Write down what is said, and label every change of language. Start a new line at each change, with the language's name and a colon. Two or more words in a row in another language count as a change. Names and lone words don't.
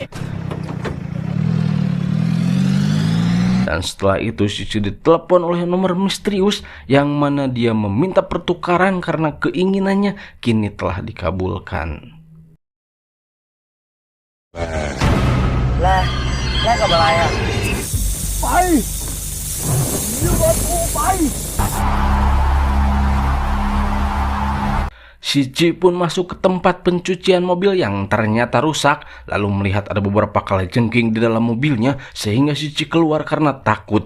Indonesian: Dan setelah itu Shichi ditelepon oleh nomor misterius yang mana dia meminta pertukaran karena keinginannya kini telah dikabulkan.
Thai: Lah แลกกับอะไรอ่ะ
Indonesian: Shichi pun masuk ke tempat pencucian mobil yang ternyata rusak, lalu melihat ada beberapa kalajengking di dalam mobilnya sehingga Shichi keluar karena takut.